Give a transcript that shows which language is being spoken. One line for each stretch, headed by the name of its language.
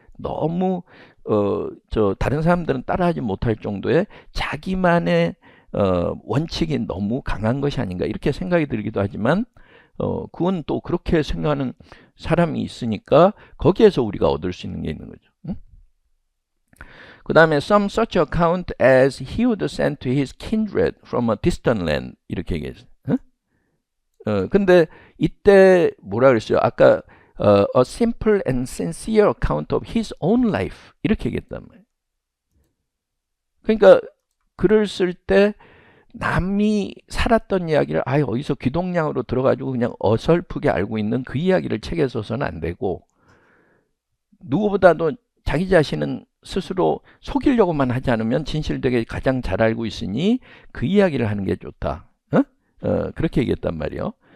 Korean: 너무 다른 사람들은 따라하지 못할 정도의 자기만의 원칙이 너무 강한 것이 아닌가 이렇게 생각이 들기도 하지만, 그건 또 그렇게 생각하는 사람이 있으니까 거기에서 우리가 얻을 수 있는 게 있는 거죠. 그 다음에
English: some such account as he would send to his kindred from a distant land
Korean: 이렇게 얘기했어요. 근데 이때 뭐라 그랬어요? 아까
English: a simple and sincere account of his own life
Korean: 이렇게 얘기했단 말이에요. 그러니까 글을 쓸 때 남이 살았던 이야기를 어디서 귀동냥으로 들어가지고 그냥 어설프게 알고 있는 그 이야기를 책에 써서는 안 되고, 누구보다도 자기 자신은 스스로 속이려고만 하지 않으면 진실되게 가장 잘 알고 있으니 그 이야기를 하는 게 좋다. 그렇게 얘기했단 말이에요.